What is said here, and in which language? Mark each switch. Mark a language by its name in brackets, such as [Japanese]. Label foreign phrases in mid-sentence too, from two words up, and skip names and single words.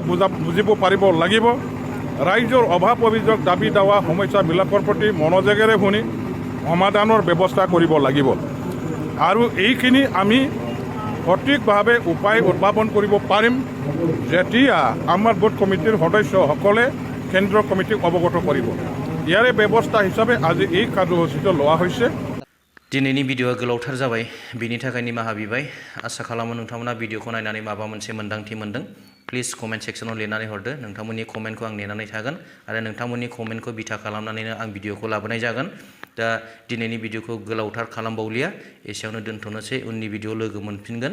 [Assamese] বুজিব পাৰিব লাগিব ৰাইজৰ অভাৱ অভিযোগ দাবী দাৱা সমস্যাবিলাকৰ প্ৰতি মনোযোগেৰে শুনি সমাধানৰ ব্যৱস্থা কৰিব লাগিব আৰু এইখিনি আমি সঠিকভাৱে উপায় উদ্ভাৱন কৰিব পাৰিম যেতিয়া আমাৰ বুথ কমিটিৰ সদস্যসকলে কেন্দ্ৰীয় কমিটিক অৱগত কৰিব ইয়াৰে ব্যৱস্থা হিচাপে আজি এই কাৰ্যসূচীটো লোৱা হৈছে [Bodo] दिनैनि भिडिअ'आ गोलावथार जाबाय बिनि थाखाय निमाहा बिबाय आसा खालामो नोंथांमोना भिडिअ'खौ नायनानै माबा मोनसे मोन्दांथि मोन्दों [English] please comment section [Bodo] लिरनानै हरदो नोंथांमोननि कमेन्टखौ आं नेनानै थागोन आरो नोंथांमोननि कमेन्टखौ बिथा खालामनानैनो आं भिडिअ'खौ लाबोनाय जागोन दा दिनैनि भिडिअ'खौ गोलावथार खालामबावलिया एसेयावनो दोनथ'नोसै उननि भिडिअ' लोगो मोनफिनगोन